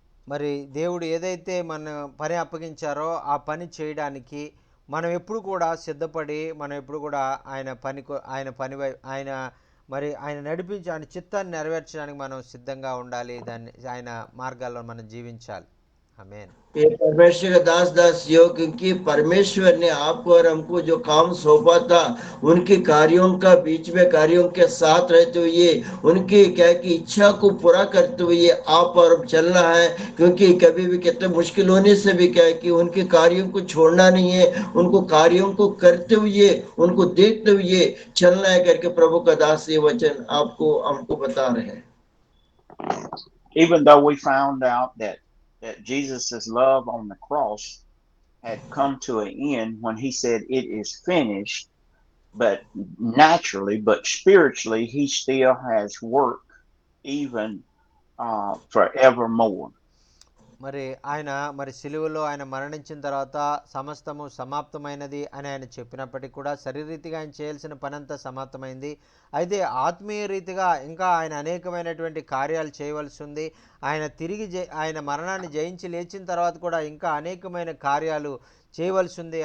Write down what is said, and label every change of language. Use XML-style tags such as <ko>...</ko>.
<te>మరి దేవుడు ఏదైతే మన పని అప్పగించారో ఆ పని చేయడానికి మనం ఎప్పుడు కూడా సిద్ధపడి మనం ఎప్పుడు కూడా ఆయన ఆయన మరి ఆయన నడిపించి ఆయన చిత్తాన్ని నెరవేర్చడానికి మనం సిద్ధంగా ఉండాలి. దాన్ని ఆయన మార్గాల్లో మనం జీవించాలి. ఆమేన్.</te> <hi>ये परमेश्वर का दास दासियों, क्योंकि परमेश्वर ने आपको और हमको जो काम सौंपा था, उनके कार्यों का बीच में कार्यों के साथ रहते हुए उनकी क्या की इच्छा को पूरा करते हुए आप और हम चलना है। क्योंकि कभी भी कितने मुश्किल होने से भी क्या है कि उनके कार्यों को छोड़ना नहीं है, उनको कार्यों को करते हुए उनको देखते हुए चलना है करके प्रभु का दास ये वचन आपको हमको बता रहे हैं।</hi> <en>Even though we found out that Jesus's love on the cross had come to an end when he said it is finished, but naturally, but spiritually, he still has work even forevermore.</en> <te>మరి ఆయన మరి సిలువలో ఆయన మరణించిన తర్వాత సమస్తము సమాప్తమైనది అని ఆయన చెప్పినప్పటికీ కూడా శరీరీతిగా ఆయన చేయాల్సిన పనంతా సమాప్తమైంది. అయితే ఆత్మీయ రీతిగా ఇంకా ఆయన అనేకమైనటువంటి కార్యాలు చేయవలసి ఉంది. ఆయన ఆయన మరణాన్ని జయించి లేచిన తర్వాత కూడా ఇంకా అనేకమైన కార్యాలు చేయవలసి ఉంది.</te>